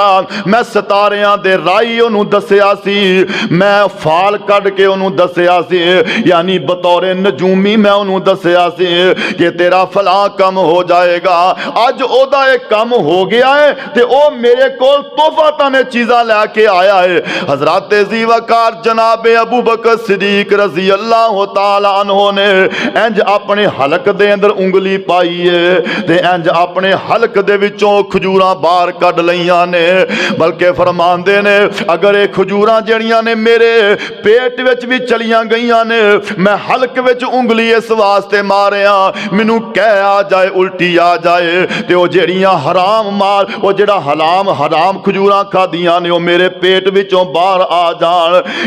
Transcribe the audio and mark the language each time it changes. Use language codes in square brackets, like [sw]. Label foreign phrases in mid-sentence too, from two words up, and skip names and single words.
[pa] میں ستاریاں دے راہی اونہوں دسیا سی، میں فال کڈھ کے اونہوں دسیا سی، یعنی بطورِ نجومی میں اونہوں دسیا سی کہ تیرا فلاں کم ہو جائے گا. اج اوہدا ایک کم ہو گیا ہے تے او میرے کول تحفہ تانے چیزاں لیکے آیا ہے. حضرت ذیوکار جنابِ ابو بکر صدیق [ar] رضي الله تعالى عنه [pa] نے اینج اپنے حلق دے اندر انگلی پائی ہے تے اینج اپنے حلق دے وچوں کھجوراں باہر کڈھ لئیاں نے. بلکہ فرماندے نے اگر یہ کھجوراں جیڑیاں نے میرے پیٹ وچ بھی چلیاں گئیاں نے، میں حلق وچ انگلی اس واسطے ماریا مینوں کہ آ جائے الٹی آ جائے تے او جیڑیاں حرام مال او جیڑا حرام کھجوراں کھادیاں نے او میرے پیٹ وچوں باہر آ جان.